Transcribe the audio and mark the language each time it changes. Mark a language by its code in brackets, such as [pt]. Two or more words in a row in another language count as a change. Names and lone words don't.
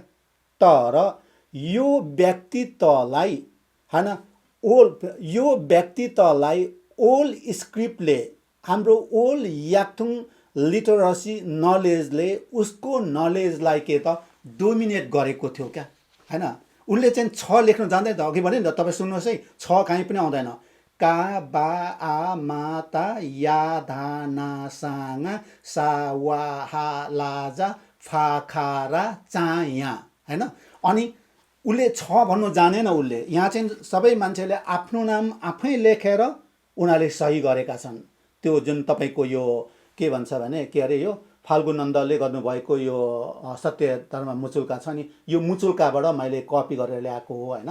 [ne] तर यो व्यक्तित्वलाई होइन यो व्यक्तित्वलाई [en] old scriptले [ne] हाम्रो [en] old Yakthung literacy knowledgeले [ne] उसको नलेजलाई के त डोमिनेट गरेको थियो क्या होइन। उसले चाहिँ छ लेख्न जान्दैन त, अघि भने नि त तपाईँ सुन्नुहोस् है, छ कहीँ पनि आउँदैन। का बा आ मा ता या धा ना साङा सा वा हा लाजा फा खा रा चा या होइन। अनि उसले छ भन्नु जानेन। उसले यहाँ चाहिँ सबै मान्छेले आफ्नो नाम आफै लेखेर उनीहरूले सही गरेका छन्। त्यो जुन तपाईँको यो के भन्छ भने के अरे यो फाल्गु नन्दले गर्नुभएको यो सत्य धर्म मुचुल्का छ नि, यो मुचुल्काबाट मैले कपी गरेर ल्याएको हो होइन।